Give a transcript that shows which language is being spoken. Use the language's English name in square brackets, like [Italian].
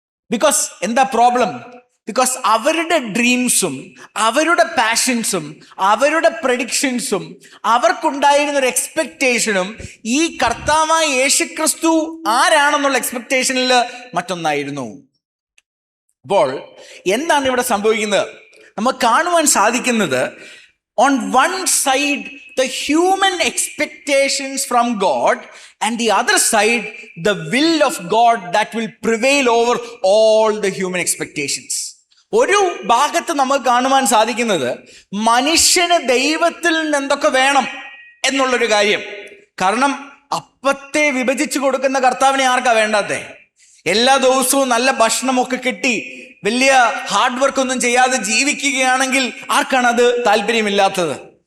[Malayalam] Because എന്താ problem? Because അവരുടെ ഡ്രീംസും അവരുടെ പാഷൻസും അവരുടെ പ്രഡിക്ഷൻസും അവർക്കുണ്ടായിരുന്ന ഒരു എക്സ്പെക്ടേഷനും ഈ കർത്താവായ യേശുക്രിസ്തു ആരാണെന്നുള്ള എക്സ്പെക്ടേഷനിൽ മറ്റൊന്നായിരുന്നു. അപ്പോൾ എന്താണ് ഇവിടെ സംഭവിക്കുന്നത്? നമുക്ക് കാണുവാൻ സാധിക്കുന്നത്, [English] on one side the human expectations from God, and the other side the will of God that will prevail over all the human expectations. [Malayalam] ഒരു ഭാഗത്ത് നമുക്ക് കാണുവാൻ സാധിക്കുന്നത് മനുഷ്യന് ദൈവത്തിൽ നിന്ന് എന്തൊക്കെ വേണം എന്നുള്ളൊരു കാര്യം. കാരണം അപ്പത്തെ വിഭജിച്ചു കൊടുക്കുന്ന കർത്താവിനെ ആർക്കാ വേണ്ടാത്തെ? എല്ലാ ദിവസവും നല്ല ഭക്ഷണമൊക്കെ കിട്ടി വലിയ ഹാർഡ് വർക്ക് ഒന്നും ചെയ്യാതെ ജീവിക്കുകയാണെങ്കിൽ ആർക്കാണ് അത് താല്പര്യമില്ലാത്തത്?